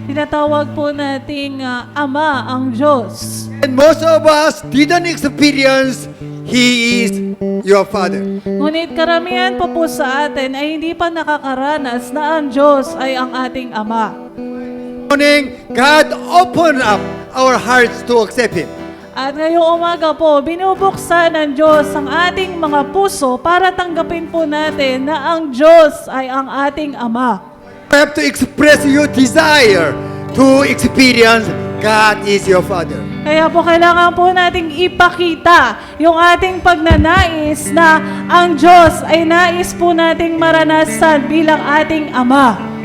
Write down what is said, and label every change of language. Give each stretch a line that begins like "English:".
Filipino: Tinatawag po nating Ama ang Diyos.
English: And most of us didn't experience He is your Father.
Filipino: Ngunit karamihan pa po sa atin ay hindi pa nakakaranas na ang Diyos ay ang ating Ama.
English: Morning, God opened up our hearts to accept Him.
Filipino: At ngayong umaga po, binubuksan ng Diyos ang ating mga puso para tanggapin po natin na ang Diyos ay ang ating Ama.
English: You have to express your desire to experience God is your Father.
Filipino: Kaya po kailangan po nating ipakita yung ating pagnanais na ang Diyos ay nais po nating maranasan bilang ating Ama.